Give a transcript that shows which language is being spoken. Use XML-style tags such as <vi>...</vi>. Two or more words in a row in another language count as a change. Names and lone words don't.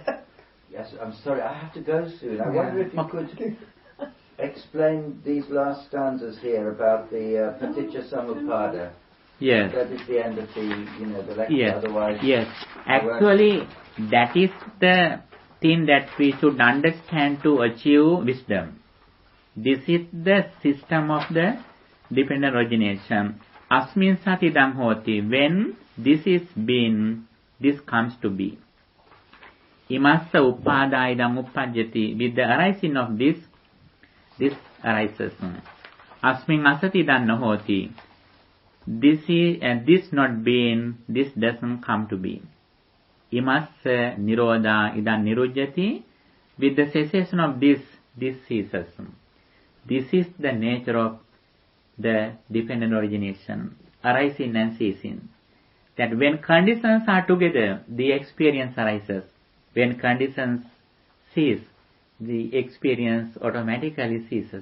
<en>Yes, I'm sorry, I have to go soon. I wonder if you could explain these last stanzas here about the Paticca Samuppada. Yes. That is the end of the lecture. Yes. Otherwise, yes. Actually, that is the thing that we should understand to achieve wisdom. This is the system of the dependent origination.</en> <pi>Asmin sati dam hoti.</pi> <en>When this is being, this comes to be.</en> <pi>Imassa uppadaya idam uppajjati.</pi> <en>With the arising of this arises.</en> <pi>Asmin asati dam hoti.</pi> <en>This is this not being, this doesn't come to be.</en> <pi>Imassa nirodha idam nirujjati.</pi> <en>With the cessation of this ceases. This is the nature of the dependent origination, arising and ceasing. That when conditions are together, the experience arises. When conditions cease, the experience automatically ceases.</en>